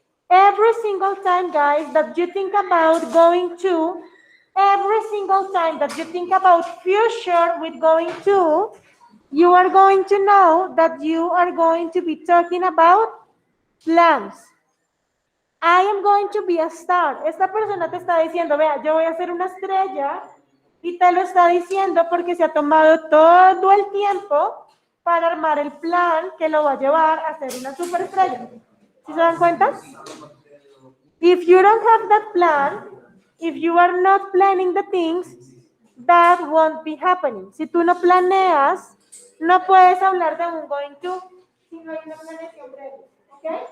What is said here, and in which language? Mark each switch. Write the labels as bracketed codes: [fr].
[en] Every single time, guys, that you think about going to, every single time that you think about future with going to, you are going to know that you are going to be talking about plans. I am going to be a star. [es] Esta persona te está diciendo, vea, yo voy a ser una estrella y te lo está diciendo porque se ha tomado todo el tiempo para armar el plan que lo va a llevar a ser una superestrella. ¿Sí se dan cuenta? [en] If you don't have that plan, if you are not planning the things, that won't be happening. [es] Si tú no planeas, no puedes hablar de un going to si no hay una planeación previa. ¿Ok?